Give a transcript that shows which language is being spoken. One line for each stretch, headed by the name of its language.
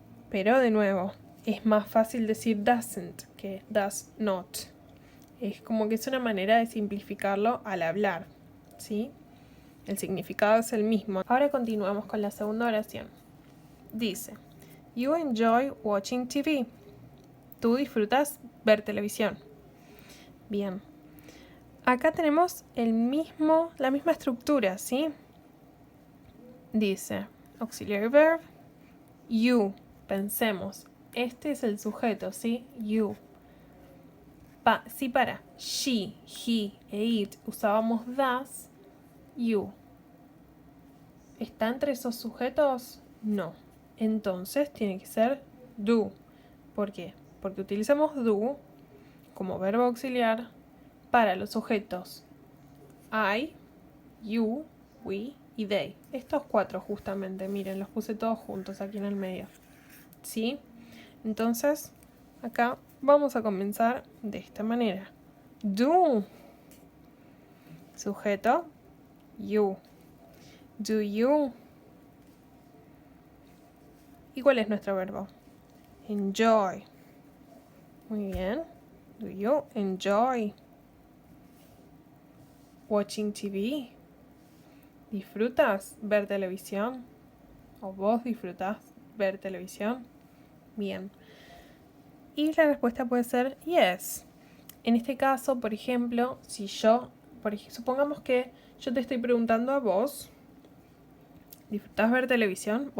Spanish: Pero de nuevo, es más fácil decir
English: doesn't
Spanish: que
English: does not.
Spanish: Es como que es una manera de simplificarlo al hablar, ¿sí? El significado es el mismo. Ahora continuamos con la segunda oración. Dice,
English: you enjoy watching TV.
Spanish: Tú disfrutas ver televisión. Bien. Acá tenemos la misma estructura, ¿sí? Dice,
English: auxiliary verb, you.
Spanish: Pensemos, este es el sujeto, ¿sí? You. Si para she, he e it usábamos das, you. ¿Está entre esos sujetos? No. Entonces tiene que ser do. ¿Por qué? Porque utilizamos do como verbo auxiliar para los sujetos I, you, we y they. Estos 4 justamente, miren, los puse todos juntos aquí en el medio. ¿Sí? Entonces, acá vamos a comenzar de esta manera.
English: Do.
Spanish: Sujeto,
English: you. Do you.
Spanish: ¿Y cuál es nuestro verbo? Enjoy. Muy bien.
English: Do you enjoy watching TV?
Spanish: ¿Disfrutas ver televisión? ¿O vos disfrutás ver televisión? Bien. Y la respuesta puede ser yes. En este caso, por ejemplo, si supongamos que yo te estoy preguntando a vos, ¿disfrutás ver televisión?